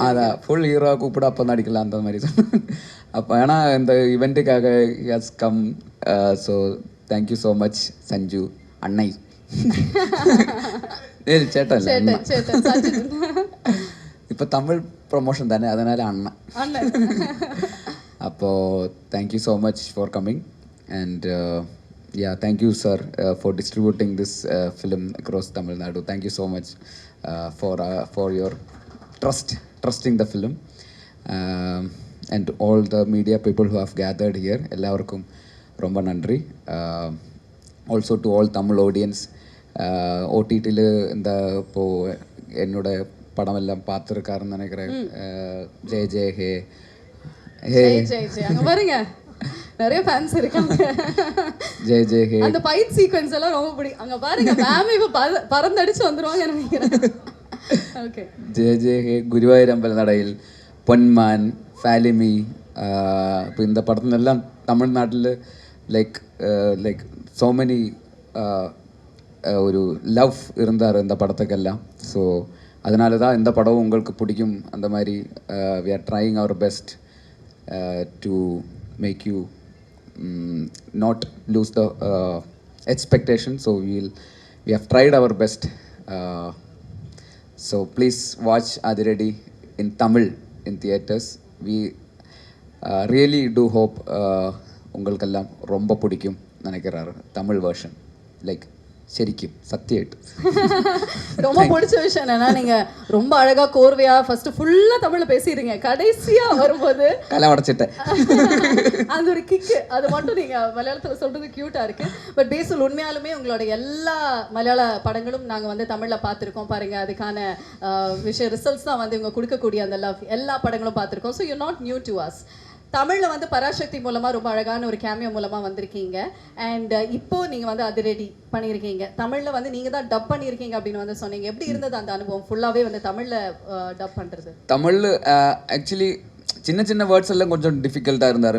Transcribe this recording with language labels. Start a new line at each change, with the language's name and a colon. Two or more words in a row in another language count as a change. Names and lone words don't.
Tamil: அதான் ஃபுல் ஹீரோவா கூப்பிட அப்போ நடிக்கலாம் அந்த மாதிரி சொன்னாங்க. அப்போ ஏன்னா இந்த இவெண்ட்டுக்காக
English: has come.
Tamil: ஸோ
English: thank you so much
Tamil: சஞ்சு அண்ணை. சேட்டன் இப்போ தமிழ் ப்ரொமோஷன் தானே, அதனால அண்ணன்.
English: அப்போது thank you so much for coming and yeah, thank you sir for distributing this film across Tamil Nadu. Thank you so much for your trusting the film, and all the media people who have gathered here.
Tamil: எல்லாருக்கும் ரொம்ப நன்றி.
English: Also to all Tamil audience,
Tamil: OTTல இந்த இப்போது என்னோட படம் எல்லாம் பார்த்துருக்காருன்னு நினைக்கிறேன். ஜெய் ஜெய் ஹே அங்க பாருங்க நிறைய ஃபேன்ஸ் இருக்காங்க. ஜெய் ஜெய் ஹே அந்த ஃபைட் சீக்வென்ஸ் எல்லாம் ரொம்ப பிடிக்கும். அங்க பாருங்க மேம் இப்ப பறந்தடிச்சு வந்துருவாங்க நினைக்கிறேன். ஓகே ஜெய் ஜெய் ஹே, ഗുരുവായൂരമ്പല നടയിൽ, പൊന്മാൻ, ഫാലിമി. இப்போ இந்த படத்துலெல்லாம் தமிழ்நாட்டில்
English: like so many
Tamil: ஒரு லவ் இருந்தார் இந்த படத்துக்கெல்லாம். ஸோ அதனால தான் இந்த படம் உங்களுக்கு பிடிக்கும். அந்த மாதிரி
English: we are trying our best to make you not lose the expectation. So we have tried our best. So please watch Adiradi in Tamil in theaters. We really do hope
Tamil: உங்களுக்கெல்லாம் ரொம்ப பிடிக்கும் நினைக்கிறாரு தமிழ் வேர்ஷன்.
Malayalam: லைக் ശരിക്കും സത്യമായിട്ട്
Tamil: ரொம்ப பிடிச்ச விஷயம் என்னன்னா நீங்க ரொம்ப அழகா கோர்வையா ஃபர்ஸ்ட் ஃபுல்லா தமிழ்ல பேசிடுறீங்க, கடைசியா வரும்போது கலை உடைச்சிட்டேன் அந்த ஒரு கிக் அது மட்டும் நீங்க மலையாளத்துல சொல்றது கியூட்டா இருக்கு. பட் பேசல் உண்மையாலுமே உங்களோட எல்லா மலையாள படங்களும் நாங்க வந்து தமிழ்ல பார்த்துருக்கோம். பாருங்க அதுக்கான விஷயம் ரிசல்ட்ஸ் தான் வந்து இவங்க கொடுக்கக்கூடிய அந்த லவ் எல்லா படங்களும் பார்த்துருக்கோம்.
English: so you not new to us.
Tamil: தமிழ்ல வந்து பராசக்தி மூலமா ரொம்ப அழகான ஒரு கேமியோ மூலமா வந்திருக்கீங்க. அண்ட் இப்போ நீங்க வந்து அதிரடி பண்ணியிருக்கீங்க. தமிழ்ல வந்து நீங்க தான் டப் பண்ணியிருக்கீங்க அப்படின்னு வந்து சொன்னீங்க. எப்படி இருந்தது அந்த அனுபவம் ஃபுல்லாவே வந்து தமிழ்ல டப் பண்றது? தமிழ் ஆக்சுவலி சின்ன சின்ன வேர்ட்ஸ் எல்லாம் கொஞ்சம் டிஃபிகல்ட்டாக இருந்தார்.